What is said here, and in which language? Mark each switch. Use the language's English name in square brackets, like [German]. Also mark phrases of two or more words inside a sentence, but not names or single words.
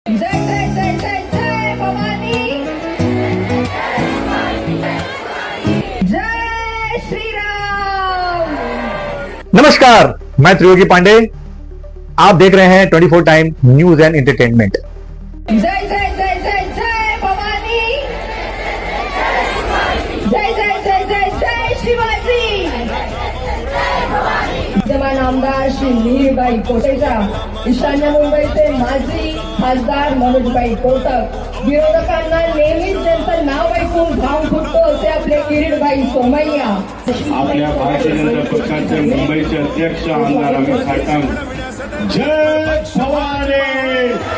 [Hindi] जय जय जय जय जय भवानी, जय श्री राम। नमस्कार, मैं त्रियोगी पांडे। आप देख रहे हैं 24 टाइम न्यूज एंड एंटरटेनमेंट। [Marathi] जय जय जय जय जय भवानी, जय जय जय जय जय शिवाजी। विद्यमान आमदार श्री मिहीरबाई कोटेचा, ईशान्य मुंबईचे माजी खासदार मनोजबाई कोटक, विरोधकांना नेहमीच त्यांचं नाव ऐकून घाम फुटतो असे आपले किरीटबाई सोमय्या, आपल्या भारतीय जनता पक्षाचे मुंबईचे अध्यक्ष आमदार अमित खाटांग, जय भवानी।